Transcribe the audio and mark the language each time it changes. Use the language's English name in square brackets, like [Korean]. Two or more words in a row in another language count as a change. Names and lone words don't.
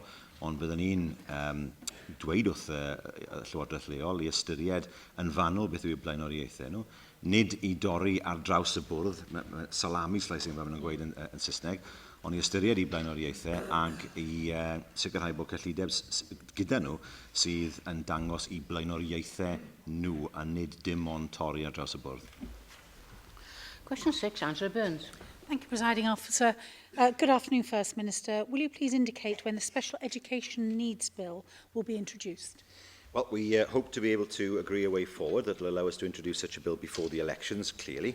[Welsh] Ond byddwn ni'n dweud wrth Llywodraeth leol i ystyried yn fanwl beth yw blaenoriaethau nhw, nid i dorri ar draws y bwrdd, [English] salami slicing [Welsh] fel maen nhw'n gweud yn Saesneg, ond i ystyried i blaenoriaethau ac i sicrhau bod cyllideb gyda nhw sydd yn dangos i blaenoriaethau nhw a nid dim ond torri ar draws y bwrdd. [English] Question 6, Angela Burns. Thank you, Presiding Officer. Good afternoon, First Minister. Will you please indicate when the Special Education Needs Bill will be introduced? Well, we hope to be able to agree a way forward that will allow us to introduce such a bill before the elections, clearly.